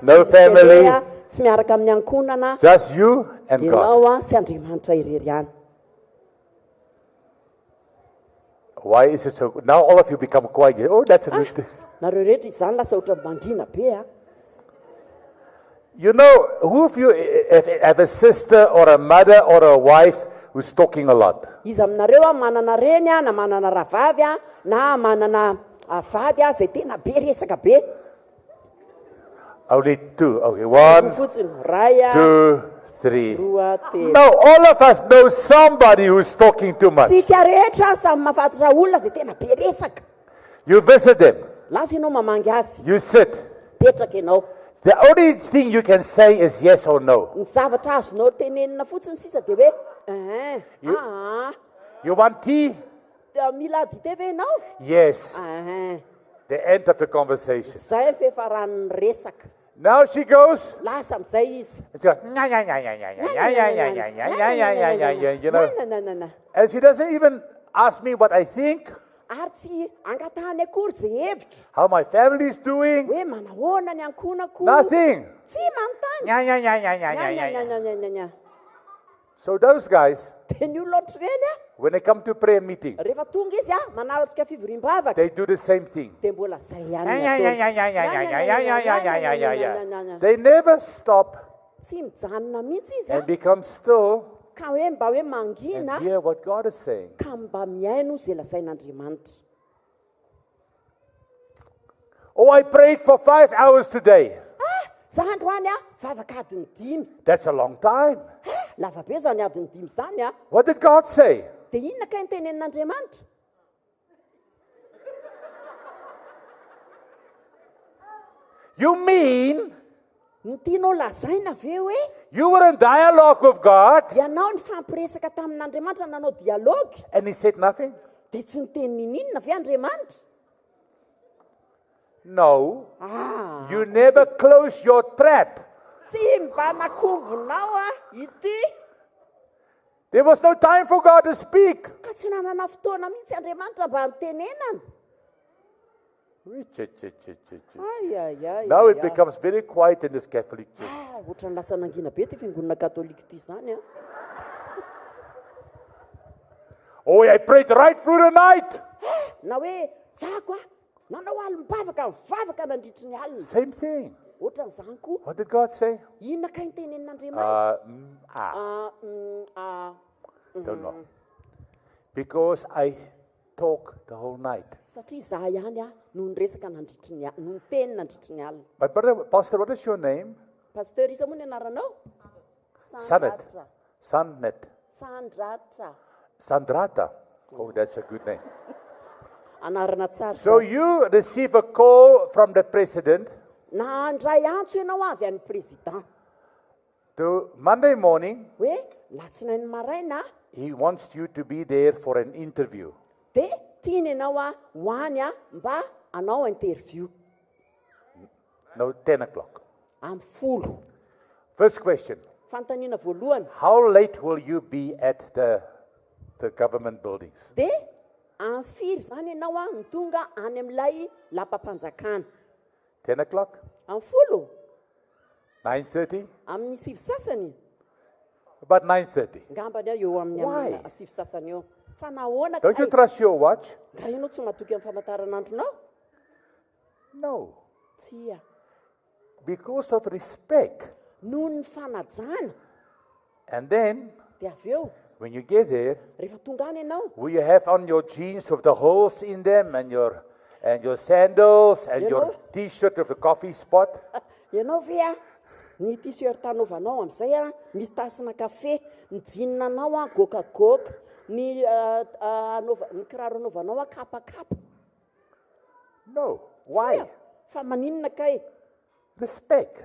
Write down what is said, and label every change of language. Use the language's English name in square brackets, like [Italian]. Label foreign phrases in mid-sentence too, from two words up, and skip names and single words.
[Malagasy] no misy family. télé, tsy miaraka amin'ny ankonana, [English] Just you and God. [Malagasy] ianao sy Andriamanitra irery ihany. [English] Why is it so? Now all of you become quiet. Oh, that's a new thing. [Malagasy] Nareo rehetra izany lasa ohatra mangina be [English] You know, who of you have a sister or a mother or a wife who's talking a lot? [Malagasy] Izy aminareo manana reny na manana rahavavy na manana vady zay tena be resaka be. [English] Only two. Okay, one, [Malagasy] Fotsiny ray [English] 2, 3. [Malagasy] roa telo. [English] Now all of us know somebody who's talking too much. [Malagasy] Tsika rehetra samy mahafantatra olona zay tena be resaka. [English] You visit them. [Malagasy] Lasa ianao mamangy azy, [English] You sit. [Malagasy] petraka ianao. [English] The only thing you can say is yes or no. [Malagasy] Ny zavatra azonao tenenina fotsiny sisa dia hoe [English] You want tea? [Malagasy] mila dite ve ianao? [English] Yes. Ah, The end of the conversation. [Malagasy] zay fefaran'ny resaka. [English] Now she goes. [Malagasy] Lasa amin'izay izy. [English] It's like, you know. [Malagasy] Na. [English] And she doesn't even ask me what I think, [Malagasy] Ary tsy angatahany akory zay hevitra [English] how my family is doing. [Malagasy] hoe manahoana ny ankonako. [English] Nothing. [Malagasy] Tsy manontany. Nya. [English] So those guys, [Malagasy] Dia ny olona ohatr'ireny [English] when they come to prayer meeting, [Malagasy] rehefa tonga izy manatrika fivoriam-bavaka [English] they do the same thing. [Malagasy] dia mbola zay ihany [English] They never stop [Malagasy] tsy mijanona mihitsy izy [English] and become still [Malagasy] ka hoe mba hoe [English] and [Malagasy] mangina [English] hear what God is saying. [Malagasy] ka mba miaino zay lazain'Andriamanitra. [English] Oh, I prayed for 5 hours today. [Malagasy] Za androany vavaka adiny 5. [English] That's a long time. [Malagasy] Lava be zany adiny 5 zany [English] What did God say? [Malagasy] dia inona ka ny tenenin'Andriamanitra? [English] You mean [Malagasy] Ny tianao lazaina ve hoe [English] you were in dialogue with God [Malagasy] ianao ny fampiresaka tamin'Andriamanitra nanao dialogy [English] and He said nothing? [Malagasy] dia tsy niteny ninona ve Andriamanitra? [English] No. You never close your trap. [Malagasy] Tsy mba nakombonao ity. [English] There was no time for God to speak. [Malagasy] Ka tsy nanana fotoana mihitsy Andriamanitra mba nitenenana. [English] Now it becomes very quiet in this Catholic church. [Malagasy] Ohatrany lasa nangina be ty fiangonana katolika ty zany [English] Oh, I prayed right through the night. [Malagasy] na hoe zako nanao alim-bavaka mivavaka nandritry ny alina. [English] Same thing. [Malagasy] Ohatran'izany koa [English] What did God say? [Malagasy] inona ka ny tenenin'Andriamanitra? [English] Don't know. Because talk the whole night. [Malagasy] Satria za ihany no niresaka nandritry ny no niteny nandritry ny alina. [English] My brother, Pastor, what is your name? [Malagasy] Pasteur isa moa ny anaranao? Sanet. Sanet. Sandratra. Sandrata. [English] Oh, that's a good name. [Malagasy] Anarana tsara. [English] So you receive a call from the president [Malagasy] Nandray antso ianao avy an'ny président [English] to Monday morning. [Malagasy] hoe latsinainy maraina [English] He wants you to be there for an interview. [Malagasy] dia tiany ianao hoany mba anao interview [English] No, 10 o'clock. [Malagasy] amin'ny folo. [English] First question. [Malagasy] Fanontaniana voalohany. [English] How late will you be at the government buildings? [Malagasy] Dia amin'ny firy zany ianao ny tonga any amin'ilay lapam-panjakana [English] 10 o'clock? [Malagasy] amin'ny folo [English] 9:30? [Malagasy] amin'ny sivy sasany [English] About 9:30. [Malagasy] ngambany eo amin'ny [English] Why? [Malagasy] amin'ny sivy sasany eo fa nahoana [English] Don't you trust your watch? [Malagasy] ka ianao tsy matoky amin'ny famantaranandronao [English] No. [Malagasy] tsia [English] Because of respect. [Malagasy] noho ny fanajana. [English] And then, [Malagasy] Dia avy eo [English] when you get there, [Malagasy] rehefa tonga any ianao [English] will you have on your jeans with the holes in them and your sandals and You your know? t-shirt with a coffee spot? [Malagasy] ianao ve ny t-shirt anaovanao amin'izay misy tasina kafe, ny jean anao gokagoka, ny ny kiraro anaovanao kapakapa. [English] No. Why? [Malagasy] Fa maninona kay? [English] Respect.